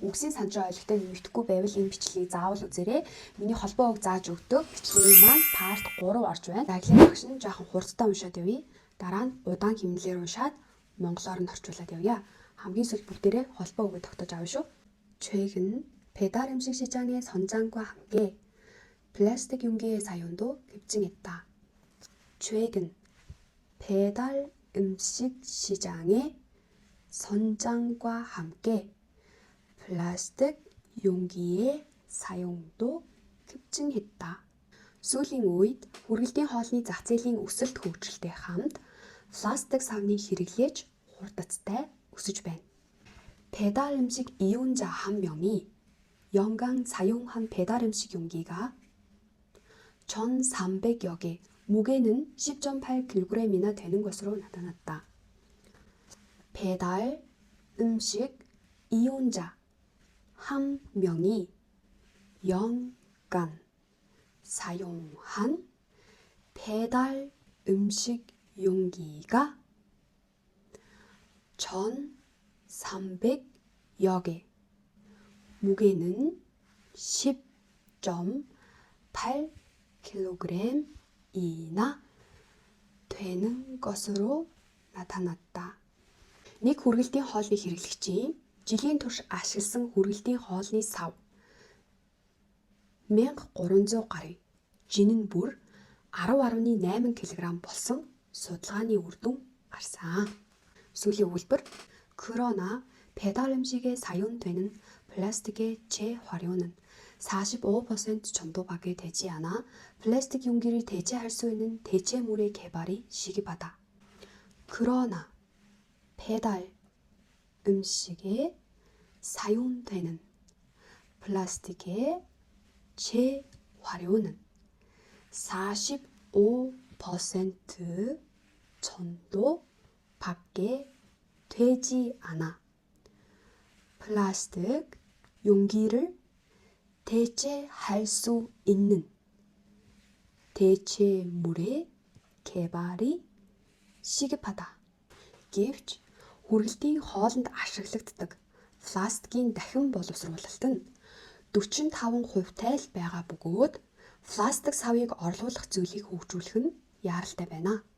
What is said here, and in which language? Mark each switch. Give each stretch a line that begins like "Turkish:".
Mongolian: Үгсийн сандрын ойлгохтой нэмэгдэхгүй байвал энэ бичлэгийг заавал үзээрэй. Миний холбоо үг зааж өгдөг. Бичлэгийн маань парт 3 орж байна. Даглын багш нь жоохон хурдтай уншаад явъя. Дараа нь удаан хэмнэлээр уншаад монголоор нь орчуулад явъя. Хамгийн сүүлд бүгдээрээ холбоо үгээ тогтоож авна шүү.
Korean: 최근 배달 음식 시장의 선장과 함께 플라스틱 용기의 사용도 급증했다. 최근 배달 음식 시장의 선장과 함께 플라스틱 용기의 사용도 급증했다.
Mongolian: Сүүлийн үед хүргэлтийн хоолны зах зээлийн өсөлт хөгжилтэй хамт пластик савны хэрэглээж хурдцтай өсөж байна.
Korean: 배달 음식 이용자 한 명이 연간 사용한 배달 음식 용기가 1,300여 개, 무게는 10.8kg이나 되는 것으로 나타났다. 배달 음식 이용자 한 명이 연간 사용한 배달 음식 용기가 1,300여 개, 무게는 10.8kg이나 되는 것으로 나타났다.
Mongolian: Нэг хүргэлтийн хоолны хэрэглэгчийн жилийн турш ашигласан хүргэлтийн хоолны сав 1300 гаруй, жин нь бүр 10.8 кг болсон судалгааны үр дүн гарсан. Сүүлийн өгүүлбэр
Korean: 그러나 배달 음식에 사용되는 플라스틱의 재활용은 45% 정도밖에 되지 않아 플라스틱 용기를 대체할 수 있는 대체물의 개발이 시급하다. 그러나 배달 음식에 사용되는 플라스틱의 재활용은 45% 정도밖에 되지 않아 플라스틱 용기를 대체할 수 있는 대체물의 개발이 시급하다.
Mongolian: Гэвч хүргэлтийн хоолнд ашиглагддаг пластикийн дахин боловсруулалт нь 45%-тай л байгаа бөгөөд пластик савыг орлуулах зүйлийг хөгжүүлэх нь яаралтай байна.